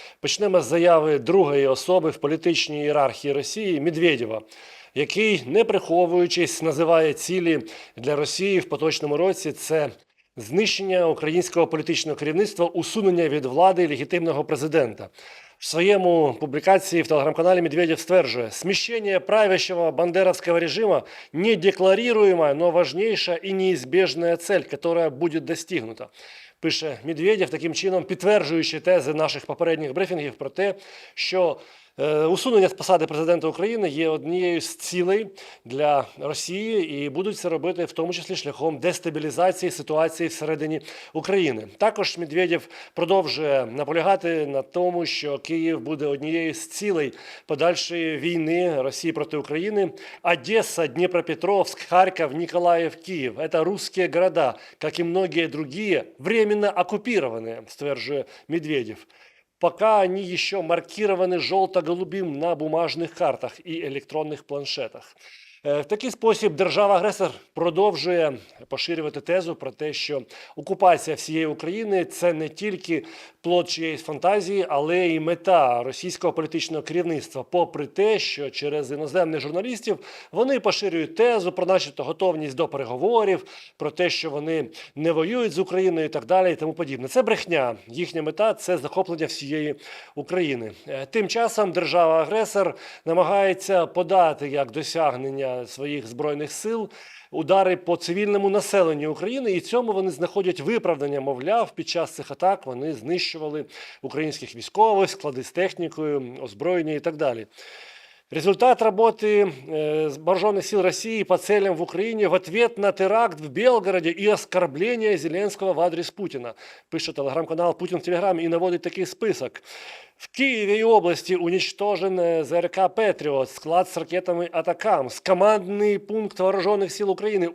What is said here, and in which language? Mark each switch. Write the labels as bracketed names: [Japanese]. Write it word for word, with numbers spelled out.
[Ukrainian] Почнемо з заяви другої особи в політичній ієрархії Росії Медведєва, який, не приховуючись, називає цілі для Росії в поточному році – це знищення українського політичного керівництва, усунення від влади легітимного президента. В своєму публікації в телеграм-канале Медведев стверджує, [Russian] смещение правящего бандеровского режима – недекларируемая, но важнейшая и неизбежная цель, которая будет достигнута. [Ukrainian] Пише Медведєв, таким чином підтверджуючи тези наших попередніх брифінгів про те, що е, усунення з посади президента України є однією з цілей для Росії і будуть це робити в тому числі шляхом дестабілізації ситуації всередині України. Також Медведєв продовжує наполягати на тому, що Київ буде однією з цілей подальшої війни Росії проти України. [Russian] Одеса, Дніпропетровськ, Харків, Ніколаїв, Київ – це русські города, як і многие другие, временно оккупированные, [Ukrainian] стверджує Медведєв. [Russian] Пока они еще маркированы желто-голубым на бумажных картах и электронных планшетах. [Ukrainian] Е, В такий спосіб держава-агресор продовжує поширювати тезу про те, що окупація всієї України – це не тільки плод чиєїсь фантазії, але й мета російського політичного керівництва, попри те, що через іноземних журналістів вони поширюють тезу про начебто готовність до переговорів, про те, що вони не воюють з Україною і так далі, і тому подібне. Це брехня. Їхня мета – це захоплення всієї України. Е, Тим часом держава-агресор намагається подати як досягнення своїх збройних сил удари по цивільному населенню України, і цьому вони знаходять виправдання. Мовляв, під час цих атак вони знищували українських військових, склади з технікою, озброєння і так далі. [Russian] Результат работы э, вооруженных сил России по целям в Украине в ответ на теракт в Белгороде и оскорбление Зеленского в адрес Путина. Пишет телеграм-канал «Путин в Телеграме» и наводит такий список. В Киеве и области уничтожен э, ЗРК «Патриот», склад с ракетами «Атакамс», командный пункт вооруженных сил Украины.